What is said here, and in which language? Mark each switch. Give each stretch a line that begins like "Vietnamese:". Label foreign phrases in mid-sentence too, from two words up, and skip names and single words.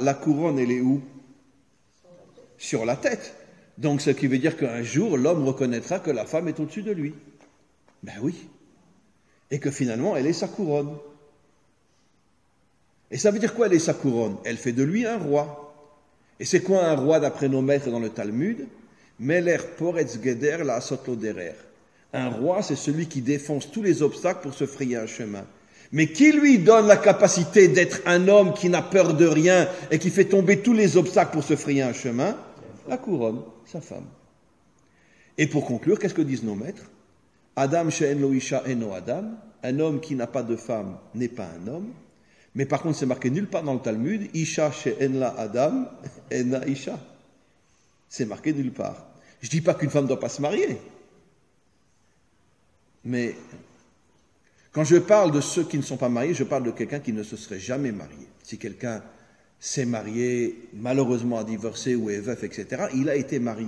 French: La couronne, elle est où? Sur la tête. Donc, ce qui veut dire qu'un jour, l'homme reconnaîtra que la femme est au-dessus de lui. Ben oui. Et que finalement, elle est sa couronne. Et ça veut dire quoi, elle est sa couronne? Elle fait de lui un roi. Et c'est quoi un roi d'après nos maîtres dans le Talmud?
Hebrew: מלך פורץ גדר לעשות דרך.
French: Un roi, c'est celui qui défonce tous les obstacles pour se frayer un chemin. Mais qui lui donne la capacité d'être un homme qui n'a peur de rien et qui fait tomber tous les obstacles pour se frayer un chemin? La couronne, sa femme. Et pour conclure, qu'est-ce que disent nos maîtres?
Hebrew: אדם שאין לו אשה אינו אדם.
French: Un homme qui n'a pas de femme n'est pas un homme. Mais par contre, c'est marqué nulle part dans le Talmud.
Hebrew: אשה שאין לה אדם, אינה אשה.
French: C'est marqué nulle part. Je ne dis pas qu'une femme ne doit pas se marier. Mais quand je parle de ceux qui ne sont pas mariés, je parle de quelqu'un qui ne se serait jamais marié. Si quelqu'un s'est marié, malheureusement a divorcé ou est veuf, etc., il a été marié.